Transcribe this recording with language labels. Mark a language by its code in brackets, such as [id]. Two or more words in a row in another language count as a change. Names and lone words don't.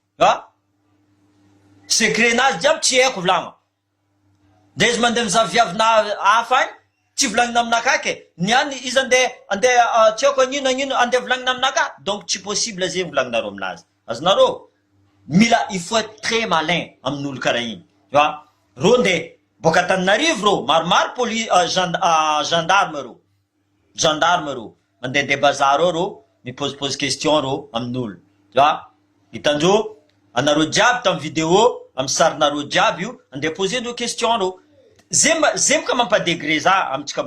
[mg] secret nazy jiaby tsy haiko volagna de izy mandeha mizaha viavina hafa agny tsy volagnina aminaka ke niany izy andeha tsy haiko agnino andeha volagnina aminaka donc tsy possible zegny volagninareo aminazy azonareo mila [fr] il faut être très malin [mg] amin'olo karaha igny ro ndeha boka Antananarivo ro maromaro gendarme ro mandeha bazaro ro mipose question ro amin'olo hitandreo anareo jiaby tamy vidéo amy sarinareo jiaby io andeha posendreo question ro zegny ka mampadegré za amitsika